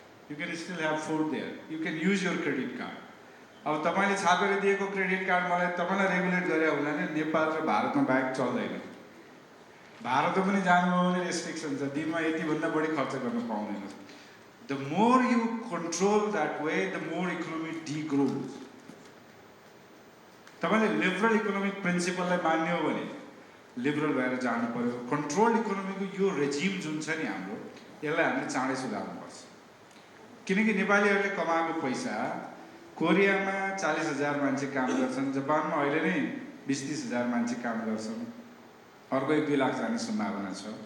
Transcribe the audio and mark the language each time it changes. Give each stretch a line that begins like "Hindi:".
English: You can still have food there, you can use your credit card.
Nepali: अब तपाईँले छापेर दिएको credit card मलाई तपाईँलाई रेगुलेट गरे हुनाले नेपाल र भारतमा बाहेक चल्दैन। भारतमा पनि जानुभयो भने रेस्ट्रिक्सन छ, दिनमा यतिभन्दा बढी खर्च गर्न पाउँदैन।
English: The more you control that way the more economy degrows.
Nepali: तपाईँले लिबरल इकोनोमिक प्रिन्सिपललाई मान्ने हो भने लिबरल भएर जानु पर्यो। कन्ट्रोल इकोनोमीको यो रेजिम जुन छ नि हाम्रो, यसलाई हामीले चाँडै सुधार्नुपर्छ। किनकि नेपालीहरूले कमाएको पैसा कोरियामा 40,000 मान्छे काम गर्छन्, जापानमा अहिले नै 20-30 हजार मान्छे काम गर्छन्, अर्को 1-2 लाख जाने सम्भावना छ।